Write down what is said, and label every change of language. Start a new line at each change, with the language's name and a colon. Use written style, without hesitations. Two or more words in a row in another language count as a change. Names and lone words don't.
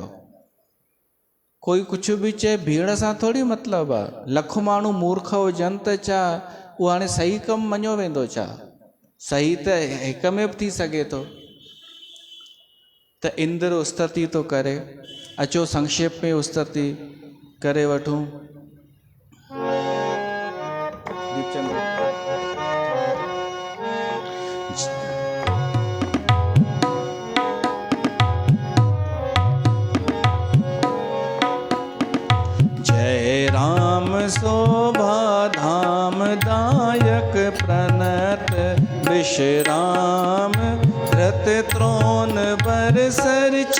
Sindhi: कोई कुझु बि चए भीड़ सां थोरी मतिलबु आहे। लख माण्हू मूर्ख हुजनि त छा उहो हाणे सही कमु मञियो वेंदो छा? सही त हिक में बि थी सघे थो। त इंद्र उस्तति थो करे। अचो संक्षेप में उस्तति करे वठूं।
Awadhi: जय राम शोभा धाम दायक प्रणत विश्राम रत त्रोन बरसर